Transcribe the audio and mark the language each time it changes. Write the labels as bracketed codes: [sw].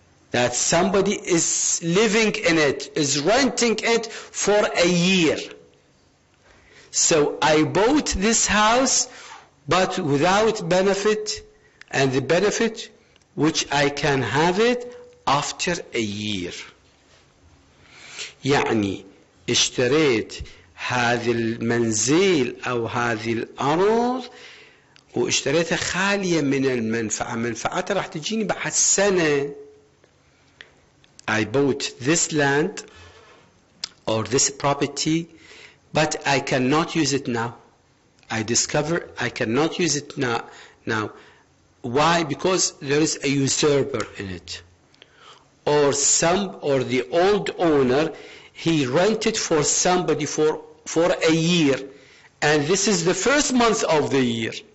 [en] That somebody is living in it, is renting it for a year. So I bought this house, but without benefit, and the benefit which I can have it after a year. [ar] يعني اشتريت هذه المنزل أو هذه الأرض واشتريتها خالية من المنفعة. منفعتها راح تجيني بعد سنة. [en] I bought this land or this property, but I cannot use it now. I discover I cannot use it now. Why? Because there is a usurper in it. Or the old owner, he rented for somebody for a year, and this is the first month of the year.